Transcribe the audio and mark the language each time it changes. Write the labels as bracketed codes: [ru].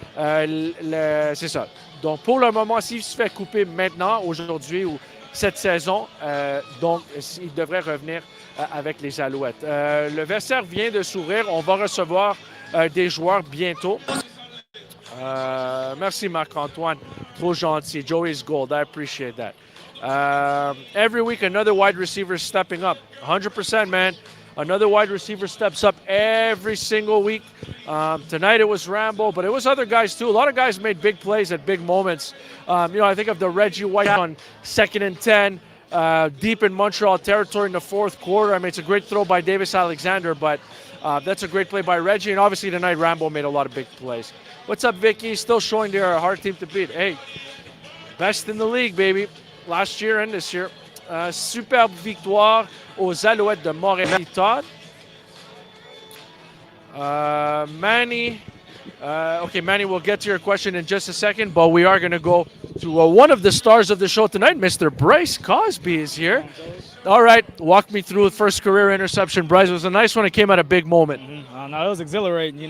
[fr] C'est ça. Donc, pour le moment, s'il se fait couper maintenant, aujourd'hui ou cette saison, donc il devrait revenir avec les Alouettes. Le vestiaire vient de s'ouvrir. On va recevoir des joueurs bientôt. Merci Marc-Antoine. Trop gentil. [en] Joey's gold. I appreciate that. Every week, another wide receiver stepping up. 100%, man. Another wide receiver steps up every single week. Tonight it was Rambo, but it was other guys too. A lot of guys made big plays at big moments. I think of the Reggie White on 2nd and 10, deep in Montreal territory in the fourth quarter. I mean, it's a great throw by Davis Alexander, but that's a great play by Reggie. And obviously tonight Rambo made a lot of big plays. What's up, Vicky? Still showing they're a hard team to beat. Hey, best in the league, baby. Last year and this year. [fr] Superbe victoire aux Alouettes de Montréal. [en] Todd. Manny. Manny, we'll get to your question in just a second, but we are going to go to one of the stars of the show tonight. Mr. Bryce Cosby is here. All right, walk me through the first career interception. Bryce, it was a nice one. It came at a big moment. No, it was exhilarating.